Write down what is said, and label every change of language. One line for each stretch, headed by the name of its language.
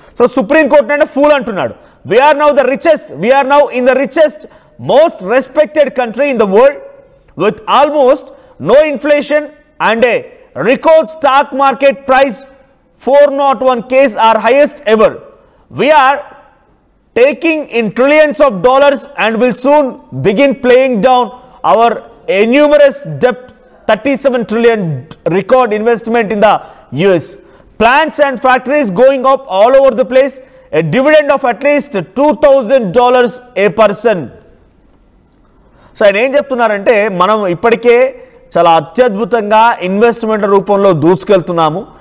Telugu: So supreme court అంటే pool అంటున్నాడు.
English: We are now in the richest most respected country in the world with almost no inflation and a record stock market price 401 case are highest ever. We are taking in trillions of dollars and will soon begin paying down our enormous debt, 37 trillion record investment in the US. Plants and factories going up all over the place. A dividend of at least $2,000 a person.
Telugu: So ఆయన ఏం చెప్తున్నారంటే మనం ఇప్పటికే చాలా అత్యద్భుతంగా investment రూపంలో దూసుకెళ్తున్నాము.